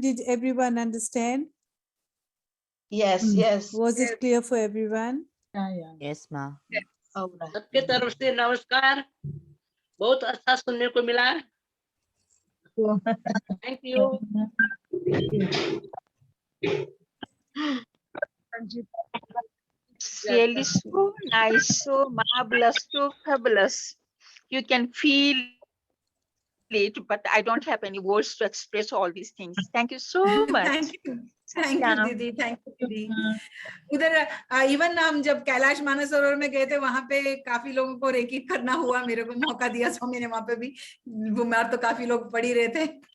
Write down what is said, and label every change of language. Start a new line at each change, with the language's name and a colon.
English: Did everyone understand? Yes. Was it clear for everyone? Yeah. Yes, ma. All right.
Hindi: सबके तरफ से नमस्कार, बहुत अच्छा सुनने को मिला।
English: Thank you. Really so nice, so marvelous, so fabulous. You can feel it, but I don't have any words to express all these things. Thank you so much.
Hindi: Thank you दीदी, थैंक यू दीदी। उधर even हम जब कैलाश मानसरोवर में गए थे वहां पे काफी लोगों को रेकी करना हुआ, मेरे को मौका दिया स्वामी ने, वहां पे भी बीमार तो काफी लोग पड़ ही रहे थे।